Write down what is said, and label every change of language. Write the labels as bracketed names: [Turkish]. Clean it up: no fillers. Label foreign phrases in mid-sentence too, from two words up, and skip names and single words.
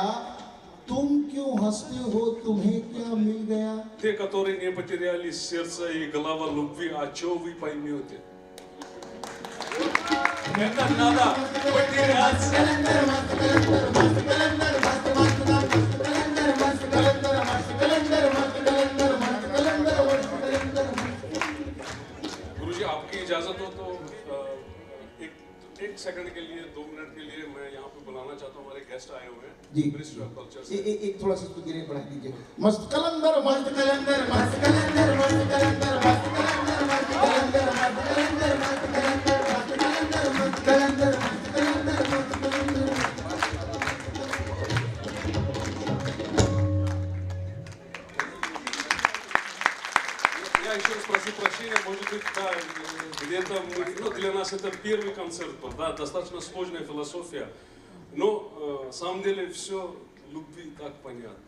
[Hindi] तुम क्यों हंसते हो, तुम्हें क्या मिल गया? [Russian] Те, которые не потеряли сердце и голова любви, а что вы поймете? Это надо потеряться. [Hindi] कलंदर मस्त कलंदर मस्त कलंदर मस्त मस्त मस्त कलंदर मस्त कलंदर मस्त कलंदर मस्त कलंदर मस्त कलंदर मस्त कलंदर। गुरुजी, आपकी इजाजत हो तो एक सेकंड के लिए, 2 मिनट के लिए मैं यहाँ पे बुलाना चाहता हूँ। हमारे गेस्ट आए हुए हैं जी। मिनिस्ट्री ऑफ कल्चर से। एक थोड़ा सा इसको गिरे बढ़ा दीजिए। मस्त कलंदर मस्त मस्त कलंदर मस्त कलंदर मस्त कलंदर मस्त कलंदर मस्त कलंदर मस्त कलंदर मस्त कलंदर मस्त कलंदर मस्त कलंदर मस्त कलंदर मस्त कलंदर। [Russian] Я еще раз прошу прощения, может быть, да, где-то мы, ну, для нас это первый концерт был, да, достаточно сложная философия, но на самом деле все любви так понятно.